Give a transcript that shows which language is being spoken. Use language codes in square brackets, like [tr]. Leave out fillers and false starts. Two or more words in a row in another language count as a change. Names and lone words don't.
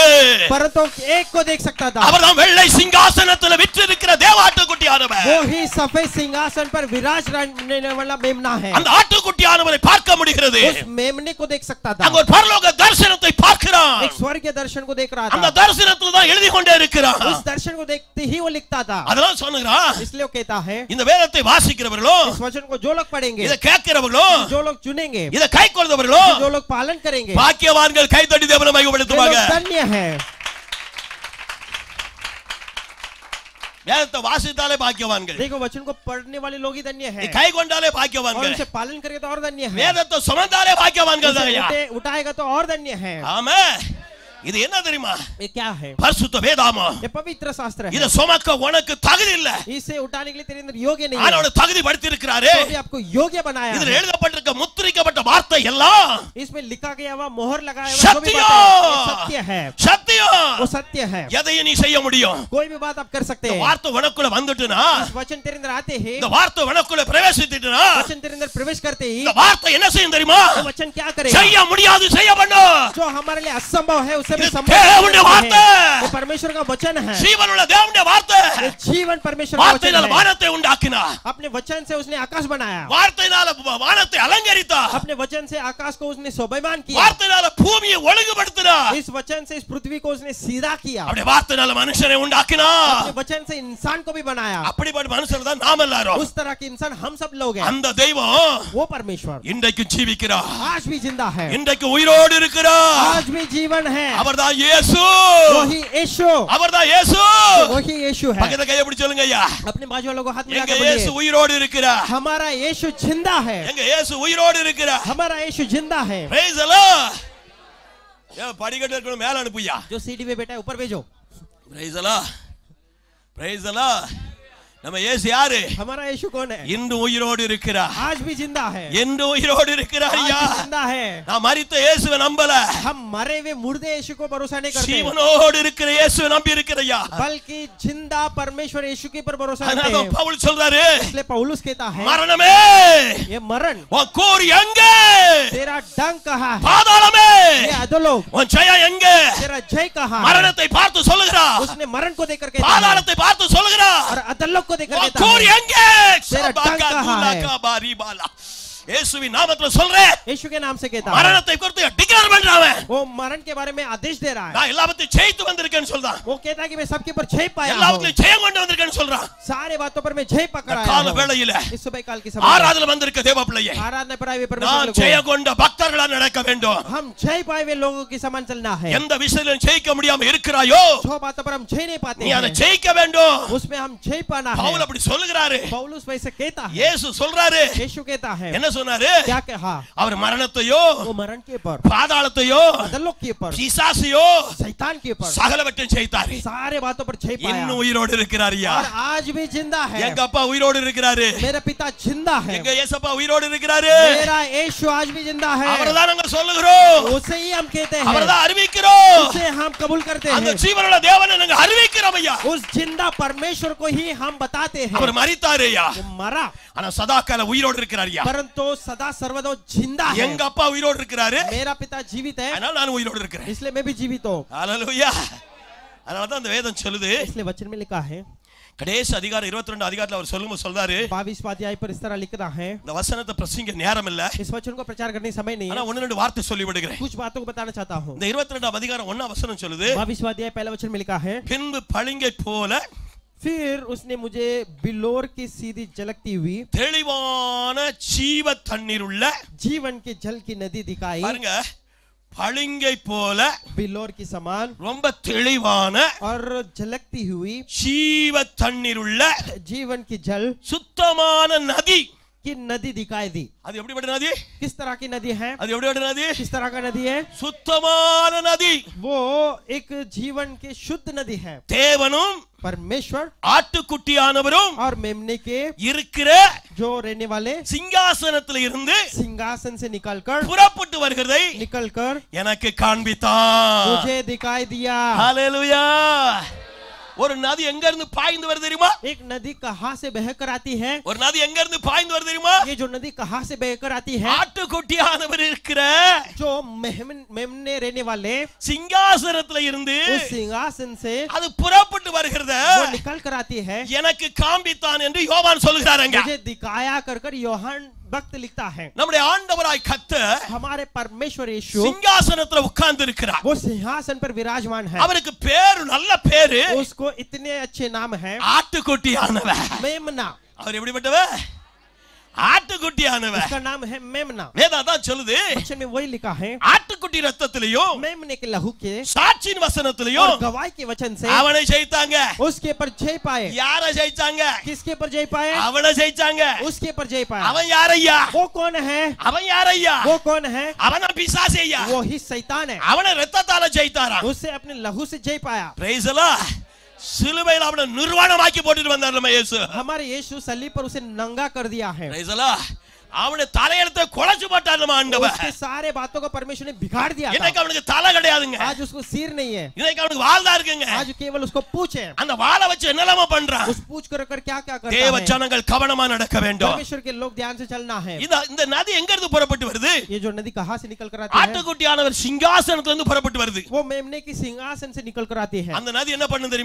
[hi] परंतु एक को देख सकता था। [ta] அவர்தான் வெள்ளை சிங்காசனத்தில் விற்றிருக்கிற தேவாட்டுக்குட்டியானவர். [hi] वो ही सफेद सिंहासन पर विराजने वाला मेमना है। [ta] அந்த ஆட்டுக்குட்டியானவரை பார்க்க முடிகிறது. [hi] उस मेमने को देख सकता था। [ta] அங்க ஒரு பரலோக தரிசனத்தை பார்க்கிறான். [hi] एक स्वर्गीय दर्शन को देख रहा [ta] அந்த [hi] था। [ta] தரிசனத்துல தான் எழுதி கொண்டே இருக்கிறான். [hi] उस दर्शन को देखते ही वो लिखता था। [ta] அதெல்லாம் சொல்லுகிறான். [hi] इसलिए वो कहता है [ta] இந்த வேதத்தை வாசிக்கிறவர்களும், [hi] इस वचन को जो लोग पढ़ेंगे, [ta] இத கேட்கிறவர்களும், [hi] जो लोग चुनेंगे, [ta] இத கைக்கொள்றவர்களும் [hi] जो लोग पालन करेंगे, [ta] பாக்கியவான்கள். கைதட்டி தேவனை [hi] वे [ta] மகிமைப்படுத்துவாங்க. [hi] लोग धन्य है। [ta] வேதத்தை வாசித்தாலே பாக்கியவான்கள், [hi] देखो वचन को पढ़ने वाले लोग ही धन्य है, [ta] கை கொண்டாலே [hi] और [ta] பாக்கியவான்கள், [hi] उसे पालन करेगा तो और धन्य है, [ta] வேதத்தை சுமந்தாலே பாக்கியவான்கள் [hi] उसे [ta] தான். [hi] उठाएगा तो और धन्य है। [ta] ஆமே. இது என்ன தெரியுமா? [hi] ये क्या है? [ta] பரிசுத்த வேதாமம். [hi] ये पवित्र शास्त्र है। [ta] இத சுமக்க உனக்கு தகுதி இல்ல, [hi] इसे उठाने के लिए तेरे अंदर योग्य नहीं [ta] ஆனா [hi] है, [ta] உனக்கு தகுதி படுத்தி இருக்கிறாரே. [hi] तो अभी आपको योग्य बनाया [ta] இதுல [hi] है। [ta] எழுதப்பட்டிருக்க முத்திரிக்கப்பட்ட வார்த்தை எல்லாம் [hi] इसमें लिखा गया हुआ मोहर लगाया हुआ जो भी सत्य, बात है, ये सत्य है, [ta] சத்தியம். [hi] वो सत्य है। [ta] எதையும் நீ செய்ய முடியும். [hi] कोई भी बात आप कर सकते [ta] இந்த [hi] हैं। [ta] வார்த்தை உனக்குள்ள வந்துட்டுனா, [hi] इस वचन तेरे अंदर आते हैं, [ta] இந்த வார்த்தை உனக்குள்ள பிரவேசித்துட்டுனா, [hi] वचन तेरे अंदर प्रवेश करते ही [ta] இந்த வார்த்தை என்ன செய்யும் தெரியுமா? [hi] वो वचन क्या करेगा? [ta] செய்ய முடியாது செய்ய பண்ணும். [hi] जो हमारे लिए असंभव है उसे भी ये संभव [ta] தேவனுடைய [hi] करता [ta] வார்த்தை. [hi] है। ये परमेश्वर का वचन है, [ta] ஜீவனுள்ள தேவனுடைய வார்த்தை. [hi] ये जीवन परमेश्वर का वचन [ta] வார்த்தையினால [hi] है। [ta] வானத்தை உண்டாக்கினார். [hi] अपने वचन से उसने आकाश बनाया, [ta] வார்த்தையினால வானத்தை அலங்கரித்தார். [hi] अपने वचन से आकाश को उसने शोभायमान किया, [ta] வார்த்தையினால பூமியை ஒழுங்குபடுத்தினார். [hi] इस वचन से इस पृथ्वी को उसने सीधा किया, [ta] அப்படியே வார்த்தையினால மனுஷனை உண்டாக்கினார். [hi] अपने वचन से इंसान को भी बनाया। [ta] அப்படிப்பட்ட மனுஷர் தான் நாம் எல்லாரும். [hi] उस तरह के इंसान हम सब लोग हैं। [ta] அந்த தெய்வம் [hi] वो परमेश्वर [ta] இன்றைக்கு ஜீவிக்கிறார். [hi] आज भी जिंदा है, [ta] இன்றைக்கு உயிரோடு இருக்கிறார். [hi] आज भी जीवन है। [ta] அவர்தான் இயேசு. [hi] वही यीशु, [ta] அவர்தான் இயேசு. [hi] वही यीशु है। [ta] பக்கத்துல கையை பிடிச்சு சொல்லுங்க ஐயா. [hi] अपने बाजू वालों को हाथ मिला [ta] எங்க [hi] कर [ta] இயேசு [hi] बोलिए, [ta] உயிரோடு இருக்கிறார். [hi] हमारा यीशु जिंदा है, [ta] எங்க இயேசு உயிரோடு இருக்கிறார். [hi] हमारा यीशु जिंदा है। [en] Praise the Lord. [ta] ஏ படிக்கட்டு இருக்கணும் மேல அனுப்புயா. [hi] जो सीढ़ी पे बैठा है ऊपर भेजो। [en] Praise the Lord. Praise the Lord. [ta] நம்ம இயேசு யாரு? [hi] हमारा यीशु कौन है? [ta] இன்று உயிரோடு இருக்கிறார். [hi] आज भी जिंदा है, [ta] இன்று உயிரோடு இருக்கிறார் [hi] आज [ta] ஐயா. [hi] भी जिंदा है। [ta] நான் மரித்த இயேசுவை நம்பல, [hi] हम मरे हुए मुर्दे यीशु को भरोसा नहीं करते, [ta] ஜீவனோடு இருக்கிற இயேசுவை நம்பி இருக்கிறையா. [hi] बल्कि जिंदा परमेश्वर यीशु के पर भरोसा [ta] அதனால [hi] करते हैं। [ta] பவுல் சொல்றாரு, [hi] इसलिए पौलुस कहता है [ta] மரணமே [hi] ये मरण [ta] உன் கூர் எங்கே? [hi] तेरा डंक कहाँ है? [ta] பாதாளமே [hi] ये अधोलोक, [ta] உன் ஜெயம் எங்கே? [hi] तेरा जय कहाँ है? [ta] மரணத்தை பார்த்து சொல்லுகிறார், [hi] उसने मरण को देखकर कहता है, [ta] பாதாளத்தை பார்த்து சொல்லுகிறார், [hi] और अधोलोक को देखकर [ta] உன் [hi] कहता [ta] கூர் [hi] है, [ta] எங்கே? [hi] तेरा डंक कहाँ है? [ta] சபாகா இயேசுவின் நாமத்தில் சொல்றேன், [hi] यीशु के नाम से कहता है, [ta] மரணத்தை குறித்து டிக்ளேர் பண்றான். [hi] वो मरण के बारे में आदेश दे रहा है. [ta] நான் எல்லாவற்றையும் ஜெயித்து வந்திருக்கேன்னு சொல்றான், [hi] वो कहता है कि मैं सबके ऊपर जय पाया हूं, [ta] எல்லாவற்றையும் ஜெயம் கொண்டு வந்திருக்கேன்னு சொல்றான். [hi] सारे बातों पर मैं जय पकड़ा [ta] கால [hi] हूं. [ta] வேளையில [hi] इस सुबह काल की समय [ta] ஆராதனை வந்திருக்க தேவ பிள்ளையே, [hi] आराधना पर आए हुए [ta] நான் [hi] परमेश्वर [ta] ஜெயம் [hi] को [ta] கொண்ட பக்தர்களா நடக்க வேண்டும். [hi] हम जय पाए हुए लोगों के समान चलना है. [ta] எந்த விஷயத்திலும் ஜெயிக்க முடியாம இருக்கிறாயோ [hi] जो बातों पर हम जय नहीं पाते [ta] நீ அதை [hi] हैं, [ta] ஜெயிக்க வேண்டும். [hi] उसमें हम जय पाना है. [ta] பவுல் அப்படி சொல்லுகிறாரு, [hi] पौलुस वैसे कहता है, [ta] இயேசு சொல்றாரு, [hi] यीशु कहता है, [ta] என்ன சொன்னாரு? [hi] क्या कहा? [ta] அவர் மரணத்தையோ [hi] वो मरण के ऊपर, [ta] பாதாளத்தையோ [hi] अधोलोक के ऊपर, [ta] பிசாசையோ [hi] शैतान के ऊपर, [ta] சகலவற்றையும் ஜெயித்தாரு. [hi] सारे बातों पर जय पाया [ta] இன்னும் உயிரோடு இருக்கிறாரியா? [hi] और आज भी जिंदा है. [ta] எங்க அப்பா உயிரோடு இருக்கிறாரு, [hi] मेरा पिता जिंदा है. [ta] எங்க இயேசப்பா உயிரோடு இருக்கிறாரு. [hi] मेरा यीशु आज भी जिंदा है. [ta] அவர்தான் நாங்க சொல்லுகிறோம், [hi] उसे ही हम कहते हैं, [ta] அவர்தான் அறிவிக்கிறோம். [hi] उसे हम कबूल करते [ta] அந்த [hi] हैं. [ta] ஜீவனுள்ள தேவனை நாங்க அறிவிக்கிறோம் ஐயா. [hi] उस जिंदा परमेश्वर को ही हम बताते हैं. [ta] அவர் மரித்தாரு ஐயா, [hi] वो मरा [ta] ஆனா சதாகால உயிரோடு இருக்கிறாரியா. [hi] परंतु सदा सर्वदा जिंदा है. [ta] எங்க அப்பா உயிரோடு இருக்கிறாரு, [hi] मेरा पिता जीवित है, [ta] அதனால நான் உயிரோடு இருக்கிறேன். [hi] इसलिए मैं भी जीवित हूँ. [ta] ஹalleluya. அதனால தான் அந்த வேதம் சொல்லுது, [hi] इसलिए वचन में लिखा है, [ta] கடைசி அதிகாரம் 22 அதிகாரத்துல அவர் சொல்லும்போது சொல்றாரு, [hi] 22 अध्याय पर इस तरह लिखा है. [ta] இந்த வசனத்தை பிரசங்க நேரம் இல்ல, [hi] इस वचन को प्रचार करने समय नहीं [ta] ஆனா [hi] है, [ta] ஒன்னு ரெண்டு வார்த்தை சொல்லி விடுகிறேன். [hi] कुछ बातों को बताना चाहता हूँ. [ta] இந்த 22 அதிகாரம் 1 வசனம் சொல்லுது, [hi] 22 अध्याय पहला वचन में लिखा है, [ta] பின்பு பளிங்கை போல [hi] फिर उसने मुझे बिलोर की सीधी झलकती हुई [ta] தெளிவான ஜீவ தண்ணீர் உள்ள [hi] जीवन के जल की नदी दिखाई. [ta] பாருங்க, பளிங்கை போல [hi] बिलोर की समान [ta] ரொம்ப தெளிவான [hi] और झलकती हुई [ta] ஜீவ தண்ணீர் உள்ள [hi] जीवन की जल [ta] சுத்தமான நதி. [hi] की नदी दिखाई दी. [ta] அது எப்படிப்பட்ட நதி? [hi] किस तरह की नदी है? [ta] அது எப்படிப்பட்ட நதி? [hi] किस तरह का नदी है? [ta] சுத்தமான நதி. [hi] वो एक जीवन के शुद्ध नदी है. [ta] தேவனும் [hi] परमेश्वर [ta] ஆட்டுக்குட்டியானவரும் [hi] और मेमने के [ta] இருக்கிற [hi] जो रहने वाले [ta] சிங்காசனத்தில் இருந்து [hi] सिंहासन से निकलकर [ta] புறப்பட்டு வருகிறதை எனக்கு காண்பித்தார். [hi] मुझे दिखाई दिया. [ta] ஹalleluya. ஒரு நதி எங்க இருந்து பாய்ந்து வருது தெரியுமா? [hi] एक नदी कहां से बहकर आती है? [ta] ஒரு நதி எங்க இருந்து பாய்ந்து வருது தெரியுமா? [hi] ये जो नदी कहां से बहकर आती है? [ta] ஆட்டுக்குட்டியானவர் இருக்கிற [hi] जो मेमने रहने वाले [ta] சிங்காசனத்துல இருந்து [hi] उस सिंहासन से [ta] அது புறப்பட்டு வருகிறத [hi] वो निकल कर आती है. [ta] எனக்கு காண்பித்தான் என்று யோவான் சொல்கிறாருங்க. [hi] मुझे दिखाया कर योहान भक्त लिखता है. [ta] நம்முடைய ஆண்டவராய் கர்த்தர் [hi] हमारे परमेश्वर यीशु [ta] சிங்காசனத்துல உட்கார்ந்து இருக்கிறார். [hi] वो सिंहासन पर विराजमान है. [ta] அவருக்கு பேரு நல்ல பேரு, [hi] उसको इतने अच्छे नाम है, [ta] ஆட்டுக்குட்டியானவர். [hi] मेमना. [ta] அவர் எப்படிப்பட்டவர்? ஆட்டுக்குட்டியானவர். [hi] उसका नाम है मेमना. [ta] வேதம் தான் சொல்லுது, [hi] वचन में वही लिखा है, [ta] ஆட்டுக்குட்டி ரத்தத்திலேயும் [hi] मेमने के लहू के [ta] சாட்சியின் வசனத்திலேயும் [hi] और गवाही के वचन से [ta] அவனை ஜெயித்தாங்க. [hi] उसके ऊपर जय पाए. [ta] யார ஜெயிச்சாங்க? [hi] किसके ऊपर जय पाए? [ta] அவனை ஜெயிச்சாங்க. [hi] उसके ऊपर जय पाए. [ta] அவன் யாரையா? [hi] वो कौन है? [ta] அவன் யாரையா? [hi] वो कौन है? [ta] அவன பிசாசையா? [hi] वो ही शैतान है. [ta] அவனை ரத்தத்தால ஜெயித்தாரா. [hi] उससे अपने लहू से जय पाया. [en] Praise the Lord. [ta] சிலுவையில் அவனை நிர்வாணமாக்கி போட்டுட்டு வந்தார் நம்ம இயேசு. [hi] हमारे यीशु सलीब पर उसे नंगा कर दिया है. [en] Praise the Lord. [ta] அவனை தலையெழுத்தை குலைச்சு போட்டார் நம்ம ஆண்டவர். [hi] उसके सारे बातों को परमेश्वर ने बिगाड़ दिया था. [ta] இன்னைக்கு அவனுக்கு தலை கிடையாதுங்க. [hi] आज उसको सिर नहीं है. [ta] இன்னைக்கு அவனுக்கு வால் தான் இருக்குங்க. [hi] आज केवल उसको पूंछ है. [ta] அந்த வாளை வச்சு என்னலாம பண்றான்? [hi] उस पूंछ कर क्या-क्या करता [ta] தேவ [hi] है. [ta] ஜனங்கள் கவனமா நடக்க வேண்டும். [hi] परमेश्वर के लोग ध्यान से चलना है. [ta] இந்த நதி எங்க இருந்து புறப்பட்டு வருது? [hi] ये जो नदी कहां से निकल कर आती है? [ta] ஆட்டுக்குட்டியானவர் சிங்காசனத்துல இருந்து புறப்பட்டு வருது. [hi] वो मेमने की सिंहासन से निकल कर आती है. [ta] அந்த நதி என்ன பண்ணும் தெரியுமா?